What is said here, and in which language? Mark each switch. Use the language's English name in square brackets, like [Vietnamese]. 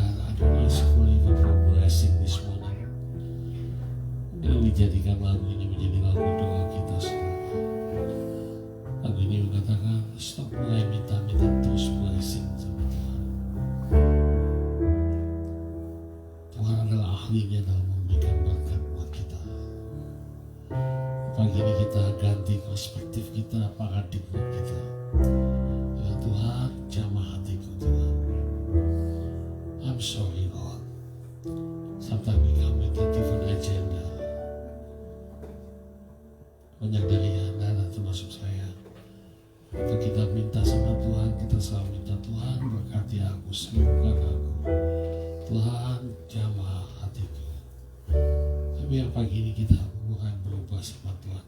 [English] I don't ask for even for blessing this morning. [Indonesian] Ini dijadikan lagu ini menjadi lagu doa kita semua. Lagu ini mengatakan, stop mulai minta-minta terus blessing sama Tuhan. Tuhan adalah ahlinya dalam memberikan berkat buat kita. Pagi ini kita ganti perspektif kita, paradigma kita. Ya Tuhan, jamah hatiku Tuhan. [English] I'm sorry Lord. Sometimes we come with a different agenda. [Indonesian] Banyak dari Anda dan termasuk saya. Itu kita minta sama Tuhan, kita selalu minta Tuhan berkati aku, sembuhkan aku. Tuhan jamah hatiku. Tapi yang pagi ini kita bukan berubah sama Tuhan.